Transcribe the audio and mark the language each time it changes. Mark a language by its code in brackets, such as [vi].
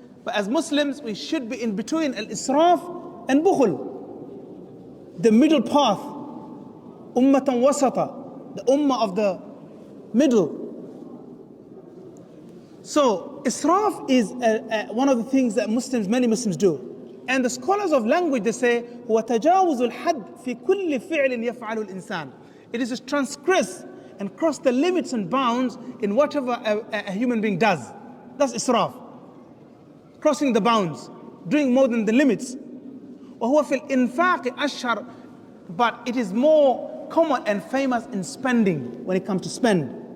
[en] But as Muslims, we should be in between al-israf and bukhul, the middle path, ummatan wasata, the ummah of the middle. So israf is one of the things that many Muslims do. And the scholars of language, they say, [ar] هو تجاوز الحد في كل فعل يفعله الإنسان. [en] It is to transgress and cross the limits and bounds in whatever a human being does. That's israf. Crossing the bounds, doing more than the limits. [ar] وهو في الإنفاق أشهر, [en] but it is more common and famous in spending, when it comes to spend.